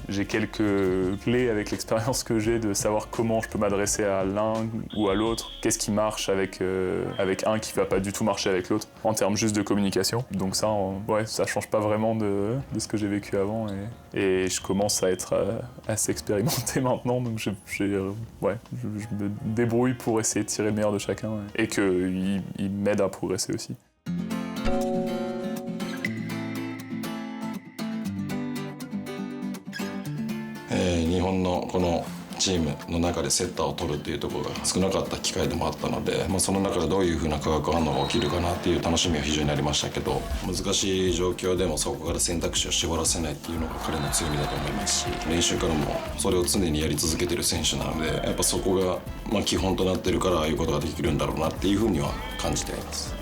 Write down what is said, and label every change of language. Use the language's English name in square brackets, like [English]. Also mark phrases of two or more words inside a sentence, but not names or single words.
[French] J'ai quelques clés avec l'expérience que j'ai de savoir comment je peux m'adresser à l'un ou à l'autre, qu'est-ce qui marche avec un qui va pas du tout marcher avec l'autre en termes juste de communication. Donc ça, ça change pas vraiment de ce que j'ai vécu avant et je commence à être assez expérimenté maintenant, donc je me débrouille pour essayer de tirer le meilleur de chacun et qu'il m'aide à progresser aussi. [Japanese] Nihon チームの中でセッターを取るっていうところが少なかった機会でもあったので、その中でどういう風な化学反応が起きるかなっていう楽しみは非常にありましたけど、難しい状況でもそこから選択肢を絞らせないっていうのが彼の強みだと思いますし、練習からもそれを常にやり続けてる選手なので、やっぱそこが基本となってるからああいうことができるんだろうなっていう風には感じています。